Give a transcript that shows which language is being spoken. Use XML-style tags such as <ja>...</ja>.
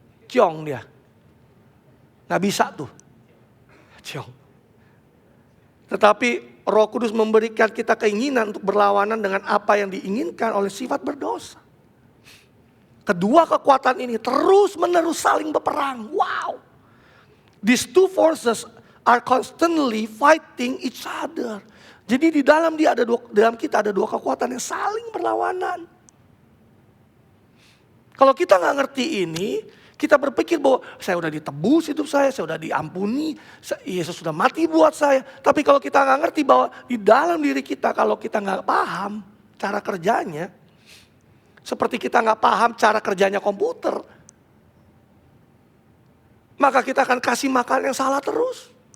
<id>Ciong dia. Nggak bisa tuh. Ciong. Tetapi Roh Kudus memberikan kita keinginan untuk berlawanan dengan apa yang diinginkan oleh sifat berdosa. Kedua kekuatan ini terus menerus saling berperang. Wow.</id> <en>These two forces are constantly fighting each other.</en> <id>Jadi di dalam kita ada dua kekuatan yang saling berlawanan. Kalau kita nggak ngerti ini, kita berpikir bahwa saya udah ditebus hidup saya udah diampuni, Yesus sudah mati buat saya. Tapi kalau kita nggak ngerti bahwa di dalam diri kita, kalau kita nggak paham cara kerjanya, seperti kita nggak paham cara kerjanya komputer, maka kita akan kasih makan yang salah terus.</id>